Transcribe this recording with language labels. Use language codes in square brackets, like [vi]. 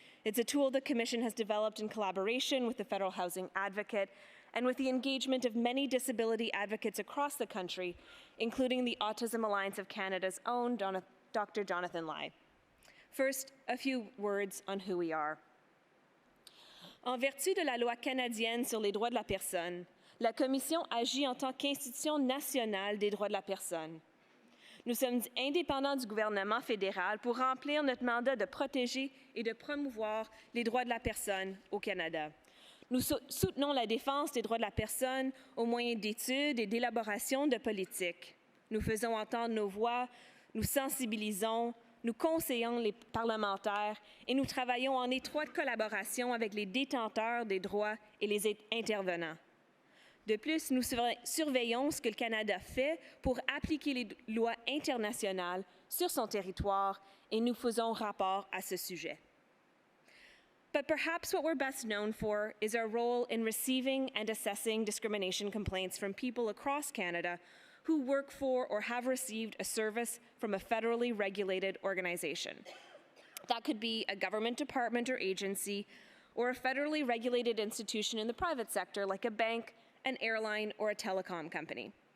[en] It's a tool the Commission has developed in collaboration with the Federal Housing Advocate and with the engagement of many disability advocates across the country, including the Autism Alliance of Canada's own Dr. Jonathan Lai. First, a few words on who we are. [fr] En vertu de la loi canadienne sur les droits de la personne, la Commission agit en tant qu'institution nationale des droits de la personne. Nous sommes indépendants du gouvernement fédéral pour remplir notre mandat de protéger et de promouvoir les droits de la personne au Canada. Nous soutenons la défense des droits de la personne au moyen d'études et d'élaboration de politiques. Nous faisons entendre nos voix, nous sensibilisons, nous conseillons les parlementaires et nous travaillons en étroite collaboration avec les détenteurs des droits et les intervenants. De plus, nous surveillons ce que le Canada fait pour appliquer les lois internationales sur son territoire et nous faisons rapport à ce sujet. [en] But perhaps what we're best known for is our role in receiving and assessing discrimination complaints from people across Canada who work for or have received a service from a federally regulated organization. That could be a government department or agency, or a federally regulated institution in the private sector like a bank, an airline, or a telecom company.